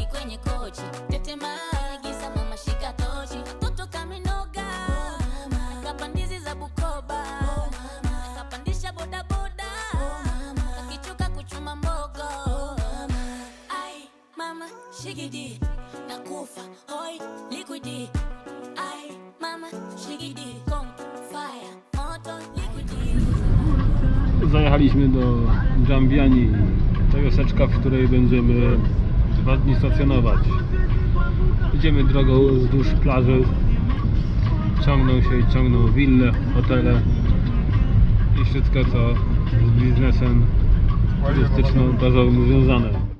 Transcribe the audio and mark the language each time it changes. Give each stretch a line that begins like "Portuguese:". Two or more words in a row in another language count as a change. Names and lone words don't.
Swahili: kwenye kochi, tetema, giza mama shika tochi, toto kamenoga, oh mama, kapandizi za Bukoba, oh mama, kapandisha boda boda, oh mama, kakichuka kuchuma mbogo, oh mama, ai mama shigidi, nakufa, hoi liquidi, ai mama shigidi, kong fire, moto liquidi.
Polish: Zajechaliśmy do Giambiani, to wioseczka, w której będziemy 2 dni stacjonować. Idziemy drogą wzdłuż plaży, ciągną wille, hotele i wszystko, co z biznesem turystyczno-bazowym związane.